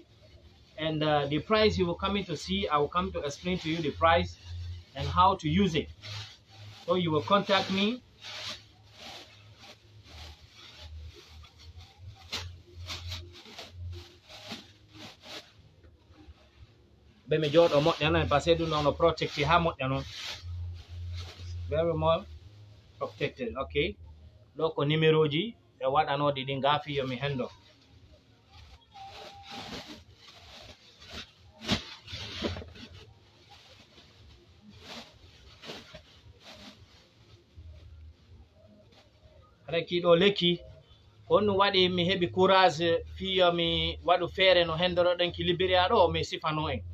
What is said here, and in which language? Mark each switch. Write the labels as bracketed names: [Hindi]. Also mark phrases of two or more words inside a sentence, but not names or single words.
[English] And the price you will come to see, I will come to explain to you the price and how to use it. So you will contact me. [Fula] Be me jodo moƴƴa non [French] parce que [Fula] ɗum ɗon no protecti ha moƴƴa non, [English] very well protected. [Fula] Okay, ɗo ko numéro ji ɓe waɗanoɗi ɗi ngaafi yo mi hendo. Rekiɗo lekki on ɗum waɗi mi heɓi courage fiyo mi waɗu feere no hendoroɗen ki Liberia ɗo mi sifano en.